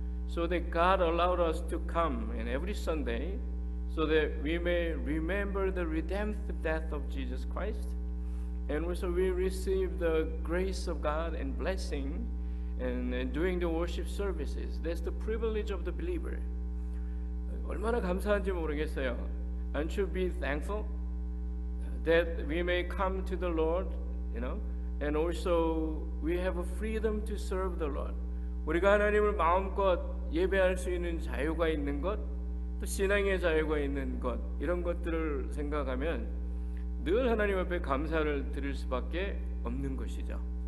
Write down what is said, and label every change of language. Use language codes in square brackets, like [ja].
[en] So that God allowed us to come and every Sunday so that we may remember the redemptive death of Jesus Christ, and also we receive the grace of God and blessing and doing the worship services. That's the privilege of the believer. [ko] 얼마나 감사한지 모르겠어요. [en] Aren't you be thankful that we may come to the Lord, you know, and also we have a freedom to serve the Lord. [ko] 우리가 하나님을 마음껏 예배할 수 있는 자유가 있는 것, 또 신앙의 자유가 있는 것, 이런 것들을 생각하면 늘 하나님 앞에 감사를 드릴 수밖에 없는 것이죠.